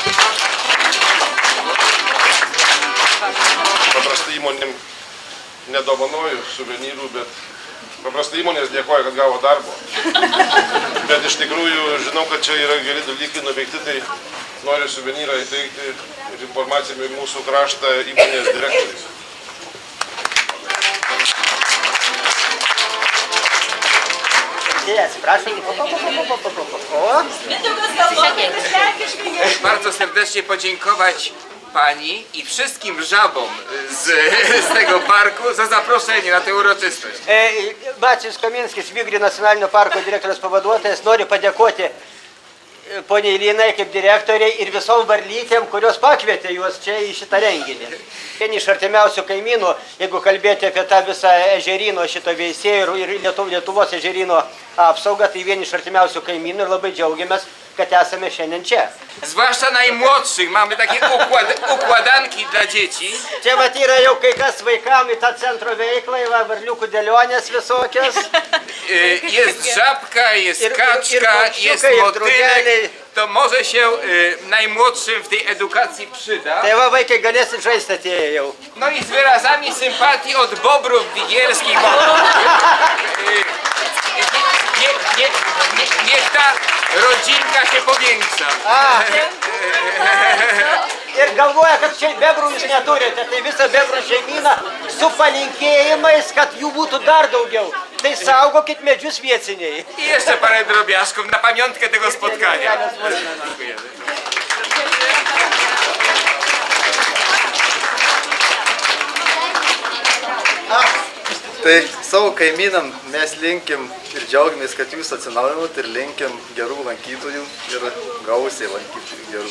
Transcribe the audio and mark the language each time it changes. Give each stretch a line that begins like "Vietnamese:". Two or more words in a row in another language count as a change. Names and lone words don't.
Lithuanian: Paprastai įmonėm nedovanoju suvenyrų, bet paprastai įmonės dėkoja, kad gavo darbo. Bet iš tikrųjų žinau, kad čia yra geri dalykai nuveikti, tai noriu suvenyrą įteikti ir informaciją apie mūsų kraštą įmonės direktoriais.
Polish: Bardzo serdecznie podziękować Pani i wszystkim żabom z tego parku za zaproszenie na tę uroczystość.
Lithuanian: Macius Kaminskis, Vigri nacionalinio parko direktoriaus pavaduotojas, noriu padėkoti poniai Linai kaip direktoriai ir visom varlytėm, kurios pakvietė juos čia į šitą renginį. Vieni iš artimiausių kaimynų, jeigu kalbėti apie tą visą ežerino šito veisėjų ir Lietuvos ežerino apsaugą, tai vieni iš artimiausių kaimynų ir labai džiaugiamės, kad esame šiandien čia.
Polish: Zwłaszcza najmłodszych, mamy takie układanki dla dzieci.
Lithuanian: Čia vat yra jau kai kas vaikam į tą centro veiklą, varliukų dėlionės visokios.
Polish: Jest żabka, jest kaczka, jest motylek. To może się najmłodszym w tej edukacji przyda.
Lithuanian: Tai va, vaikai galėsit žaisti atėję jau.
Polish: No i z wyrazami sympatii od bobrów wigielskich. Niech ta rodzinka się powiększa.
Lithuanian: Ir galvoja, kad čia bebrų jūs neturite, tai visą bebrų šeimyną su palinkėjimais, kad jų būtų dar daugiau. Tai saugokit medžius vietiniai.
Polish: I jeszcze parę drobiazgów na pamiątkę tego spotkania.
Lithuanian: Tai savo kaimynam mes linkim ir džiaugiamės, kad jūs atsinaujinot ir linkim gerų lankytojų ir gausiai lankytojų gerų.